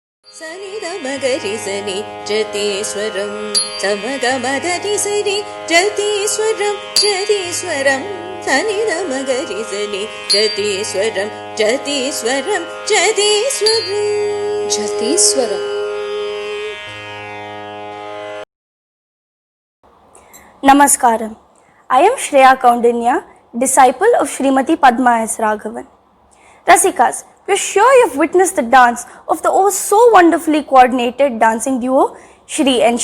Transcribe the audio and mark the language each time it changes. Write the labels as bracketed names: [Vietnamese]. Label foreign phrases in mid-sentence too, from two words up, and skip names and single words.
[English] सनि गमगरि सनि जतीस्वरं समगमदनि सनि जतीस्वरं जतीस्वरं सनि गमगरि सनि जतीस्वरं जतीस्वरं जतीस्वरं जतीस्वरं. Namaskaram. I am Shreya Kaundinya, disciple of Srimati Padma S. Raghavan. Rasikas, we are sure you have witnessed the dance of the so wonderfully coordinated dancing duo Shri N.